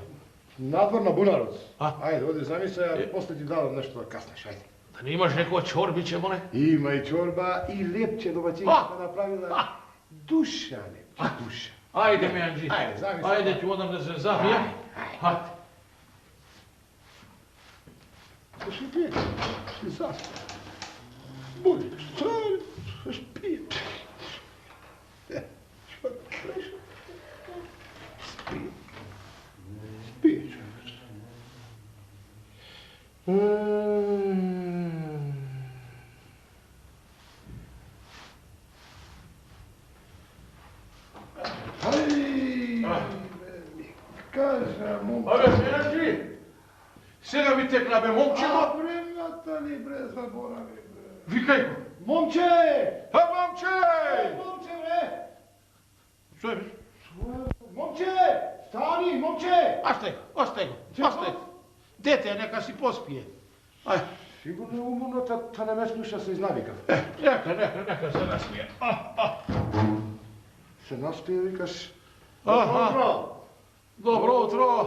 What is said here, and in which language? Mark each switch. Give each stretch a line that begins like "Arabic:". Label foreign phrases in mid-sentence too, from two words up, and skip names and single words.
Macedonian: Надвор на Бунароц. Ајде, оди зами се, а после ти дадам нешто да каснеш, ајде. Да не имаш некоја чорбиче, моне? Има и чорба и лепче домаќинка направила. Душа лепче, душа. Ајде, Меанджи. Ајде, зами се. Ајде, ќе одам да се замијам. Ајде.
Bulgarian: Ще пие, ще заспа. Будеш, ще пие.
Macedonian: Што креш? Спие. Спие човеч. Каже, момче. Абе, Меанджи, сега ми текна, бе, момчето. Времата ли, бре, заборави, бре. Викај го. Момče! Момче! Момче, бре! Што е? Момче! Стани, момче! Остај го. Дете, нека си поспие. Ај. Сигурно е уморно, та не ме слуша, се изнавикав. Нека се наспие. Се наспие, викаш. Добро утро.